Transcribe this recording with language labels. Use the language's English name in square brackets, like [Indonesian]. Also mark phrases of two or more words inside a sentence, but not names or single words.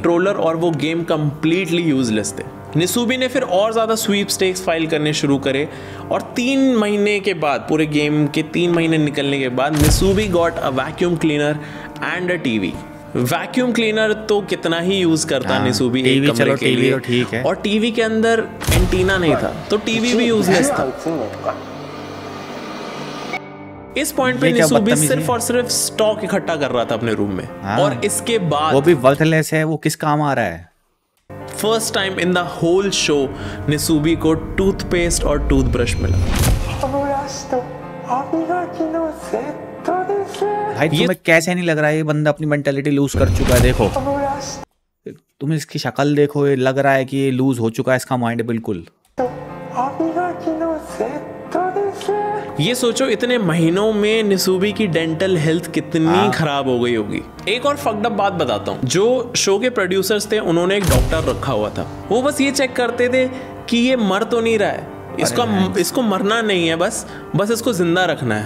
[Hindi] कंट्रोलर और वो गेम [English] completely useless [Hindi] थे। निसूबी ने फिर और ज्यादा स्वीपस्टेक्स फाइल करने शुरू करे और 3 महीने के बाद, पूरे गेम के 3 महीने निकलने के बाद, निसूबी [English] got a vacuum cleaner and a TV. vacuum cleaner [Hindi] तो कितना ही यूज करता निसूबी एक टीवी कमरे चलो के टीवी लिए, तो ठीक है। और टीवी के अंदर एंटीना नहीं था तो टीवी भी यूजलेस था। [Japanese] いつもとか [Hindi] इस पॉइंट पे ये क्या निसूबी बदतमीजी सिर्फ है? और सिर्फ स्टॉक इकट्ठा कर रहा था अपने रूम में। हाँ। और इसके वो बाद भी वर्थलेस है, वो किस काम आ रहा है। [English] first time in the whole show [Hindi] निसूबी को टूथपेस्ट और टूथब्रश मिला। [Japanese] 歯ブラシと歯磨きのセットです [Hindi] भाई तुम्हें कैसे नहीं लग रहा है ये बंदा अपनी [English] mentality lose [Hindi] कर चुका है। देखो [Japanese] 歯ブラシ [Hindi] तुम इसकी शक्ल देखो, ये लग रहा है कि ये लूज हो चुका है इसका माइंड बिल्कुल। [Japanese] と歯磨きのセットです [Hindi] ये सोचो इतने महीनों में निसूबी की [English] dental health [Hindi] कितनी खराब हो गई होगी। एक और [English] fucked up [Hindi] बात बताता हूँ। जो शो के प्रोड्यूसर्स थे उन्होंने एक डॉक्टर रखा हुआ था, वो बस ये चेक करते थे कि ये मर तो नहीं रहा है, इसको मरना नहीं है, बस इसको जिंदा रखना है।